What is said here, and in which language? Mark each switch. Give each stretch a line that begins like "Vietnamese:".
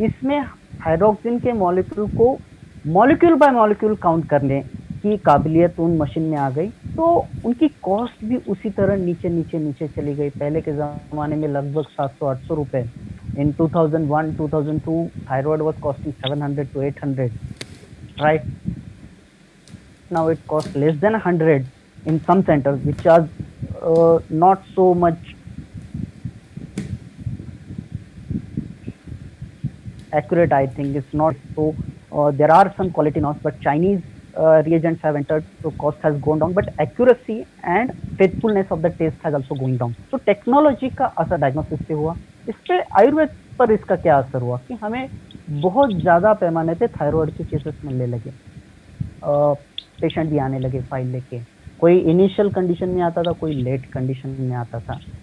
Hindi: इसमें थायरॉक्सिन के मॉलिक्यूल को मॉलिक्यूल बाय मॉलिक्यूल काउंट करने की काबिलियत उन मशीन में आ गई, तो उनकी कॉस्ट भी उसी तरह नीचे नीचे नीचे चली गई। पहले के ज़माने में लगभग 700-800 रुपए।
English: In 2001-2002 thyroid was costing 700 to 800, right? Now it costs less than 100 in some centers, which are not so much accurate. I think it's not so. There are some quality norms, but Chinese reagents have entered, so cost has gone down, but accuracy and faithfulness of the test has also going down.
Hindi: So technology का असर diagnosis पे हुआ। इस पे आयुर्वेद पर इसका क्या असर हुआ कि हमें बहुत ज़्यादा पैमाने पे थायराइड के केसेस मिलने लगे, पेशेंट भी आने लगे फाइल लेके। कोई इनिशियल कंडीशन में आता था, कोई लेट कंडीशन में आता था।